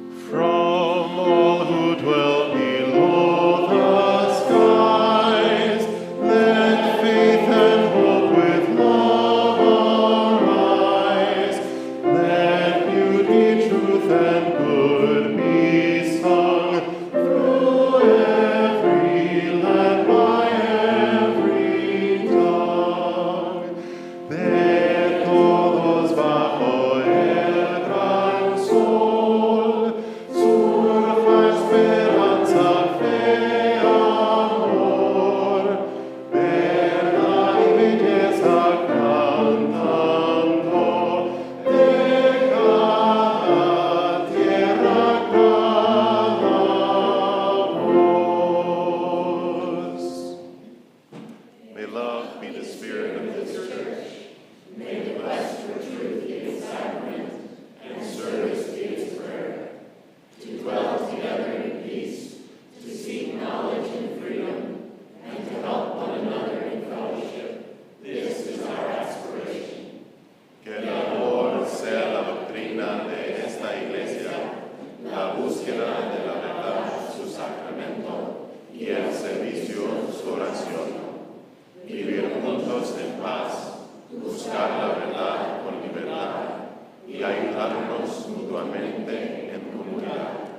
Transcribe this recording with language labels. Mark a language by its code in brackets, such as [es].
[en] From all who dwell below the skies, let faith and hope with love arise. Let beauty, truth, and good be sung through every land by every tongue. [es] De todos bajo el gran sol, surja esperanza, fe, amor, verdad y belleza cantando de cada tierra, cada voz. [en] May love be the spirit of this church. May the quest for truth be its sacrament, and service be its prayer. To dwell together in peace, to seek knowledge and freedom, and to help one another in fellowship. This is our aspiration. [es] Que el amor sea la doctrina de esta iglesia, la búsqueda de la verdad, su sacramento, y el servicio, su oración. Vivir juntos en paz, buscar la verdad con libertad y ayudarnos mutuamente en comunidad.